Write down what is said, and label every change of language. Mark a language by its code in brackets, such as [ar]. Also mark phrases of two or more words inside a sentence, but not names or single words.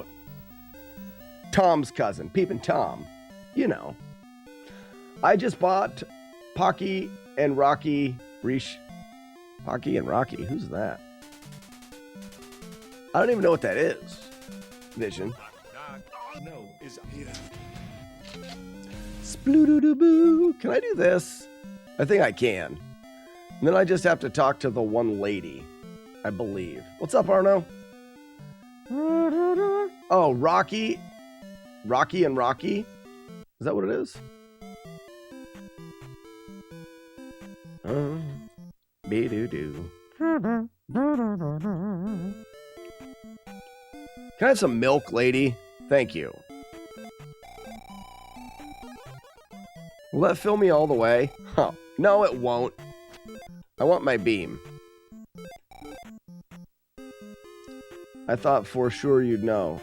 [en] Tom's cousin, Peeping Tom. You know. I just bought Pocky and Rocky Reach. Pocky and Rocky, who's that? I don't even know what that is. Vision. No, is here. Sploo-doo-doo-boo. Can I do this? I think I can. And then I just have to talk to the one lady, I believe. What's up, Arno? Oh, Rocky. Rocky and Rocky? Is that what it is? Be-doo-doo. Can I have some milk, lady? Thank you. Will that fill me all the way? Huh. No, it won't. I want my beam. I thought for sure you'd know.